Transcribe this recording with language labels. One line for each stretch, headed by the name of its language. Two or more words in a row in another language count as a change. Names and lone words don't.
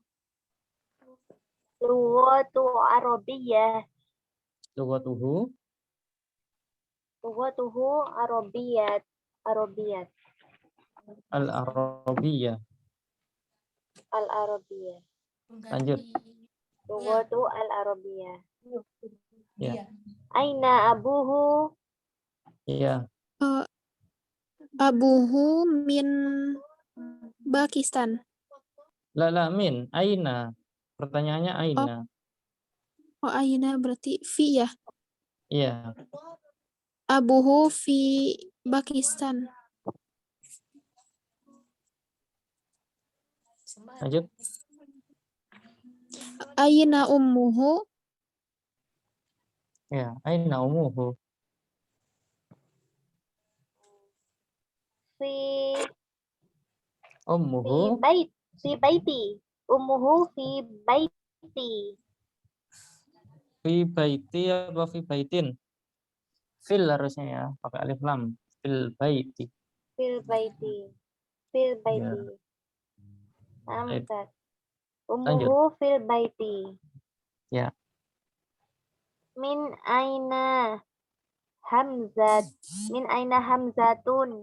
Arabic: لغة عربية. Lugatuhu لغته عربية. Arabiyyat. al-Arabiyyah. Al-Arabiyyah.
Indonesian: Lanjut.
Arabic: لغة العربية.
Indonesian: Ya.
Arabic: أين أبوه?
Indonesian: Iya.
Arabic: أبوه من باكستان. لا من.
Indonesian: Aina. Pertanyaannya aina. Aina berarti fi ya. Iya.
Arabic: أبوه في باكستان.
Indonesian: Lanjut.
Arabic: أين أمه. يا، أين أمه. Fi Ummuhu بيتي. أمه في بيتي. في بيتي apa في بيتٍ?
Indonesian: Fil harusnya ya, pakai alif lam.
Arabic: في البيت. في البيت. في البيت.
Indonesian: Baik.
Arabic: أستاذ. أمه في البيت.
Indonesian: Ya.
Arabic: من أين حمزة. من أين حمزةٌ.